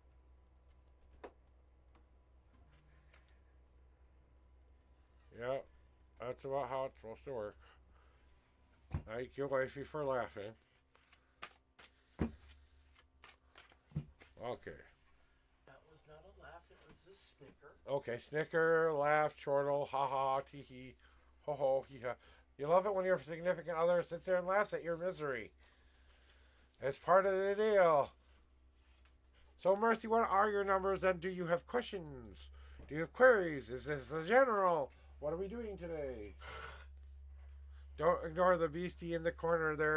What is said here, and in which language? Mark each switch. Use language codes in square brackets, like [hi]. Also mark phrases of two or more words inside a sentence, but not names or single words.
[en] Yep, that's about how it's supposed to work. Thank you, wifey, for laughing. Okay. That was not a laugh, it was a snicker. Okay, snicker, laugh, chortle, ha ha, tee hee, ho ho, hee ha. You love it when your significant other sits there and laughs at your misery. It's part of the deal. So, Mercy, what are your numbers, and do you have questions? Do you have queries? Is this a general? What are we doing today? Don't ignore the beastie in the corner there.